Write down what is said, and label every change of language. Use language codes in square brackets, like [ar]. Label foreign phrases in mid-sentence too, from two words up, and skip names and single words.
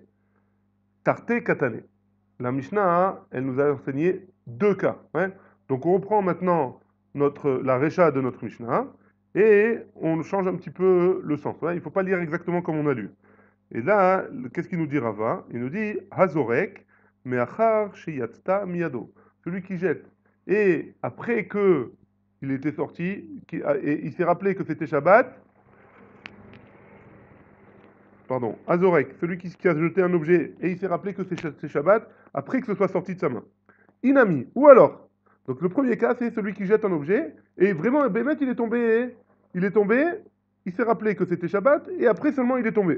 [fr] Tarte Katane. La Mishnah, elle nous a enseigné deux cas. Hein. Donc on reprend maintenant la Recha de notre Mishnah et on change un petit peu le sens. Hein. Il ne faut pas lire exactement comme on a lu. Et là, qu'est-ce qu'il nous dit Rava? [he] Il nous dit הזורק, מאחר שיצתה מידו. [fr] Celui qui jette. Et après que il était sorti, et il s'est rappelé que c'était Shabbat, pardon, Azorek, celui qui a jeté un objet et il s'est rappelé que c'est Shabbat, après que ce soit sorti de sa main. Inami, ou alors, donc le premier cas, c'est celui qui jette un objet, et vraiment, Bémet, il est tombé, il s'est rappelé que c'était Shabbat, et après seulement il est tombé.